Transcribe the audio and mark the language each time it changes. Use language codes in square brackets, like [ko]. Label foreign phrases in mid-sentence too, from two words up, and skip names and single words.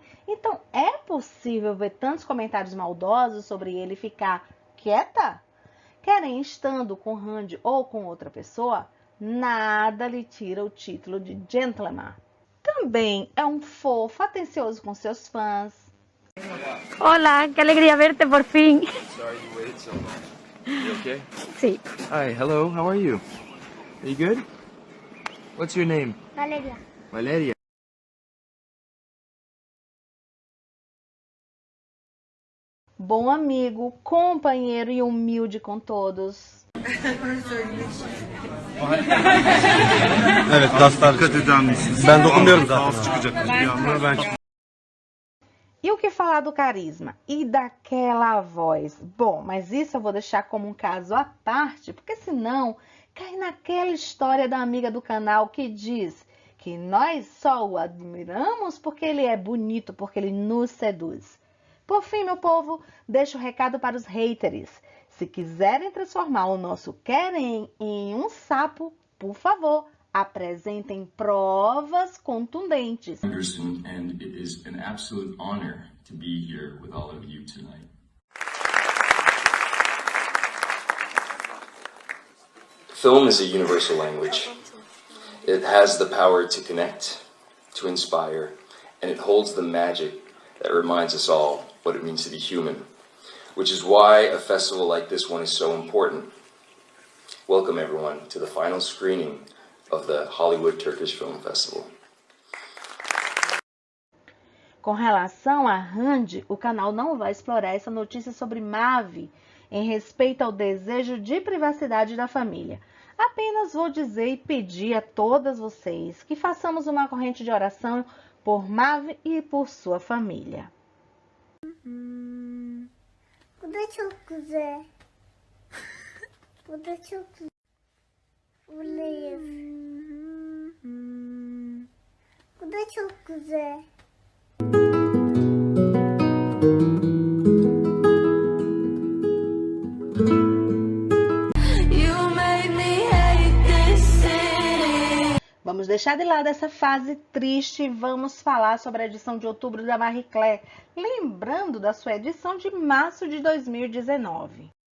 [pt] Então, é possível ver tantos comentários maldosos sobre ele e ficar quieta? Keren, estando com Hande ou com outra pessoa, nada lhe tira o título de gentleman. Também é um fofo, atencioso com seus fãs. [es] Hola, qué alegría verte por fin. [en] Sorry you waited so long. You okay? [es] Sí. [en] Hi, hello, how are you? Are you good? What's your name? Valeria. Valeria. [pt] Bom amigo, companheiro e humilde com todos. [tr] Evet gazlar dikkat eder misiniz? Ben dokunmuyorum zaten. Kaos çıkacak. Bir anda ben [pt] E o que falar do carisma? E daquela voz? Bom, mas isso eu vou deixar como um caso à parte, porque senão cai naquela história da amiga do canal que diz que nós só o admiramos porque ele é bonito, porque ele nos seduz. Por fim, meu povo, deixo o recado para os haters. Se quiserem transformar o nosso Keren em um sapo, por favor, apresentem provas contundentes. [en] Anderson, and it is an absolute honor to be here with all of you tonight. Film is a universal language. It has the power to connect, to inspire, and it holds the magic that reminds us all what it means to be human, which is why a festival like this one is so important. Welcome everyone to the final screening of the Hollywood Turkish Film Festival. [pt] Com relação a Hande, o canal não vai explorar essa notícia sobre Mavi em respeito ao desejo de privacidade da família. Apenas vou dizer e pedir a todas vocês que façamos uma corrente de oração por Mavi e por sua família. [tr] Bu da çok güzel. Bu da çok güzel. Buradayız. Bu da çok güzel. [pt] Vamos deixar de lado essa fase triste e vamos falar sobre a edição de outubro da Marie Claire, lembrando da sua edição de março de 2019.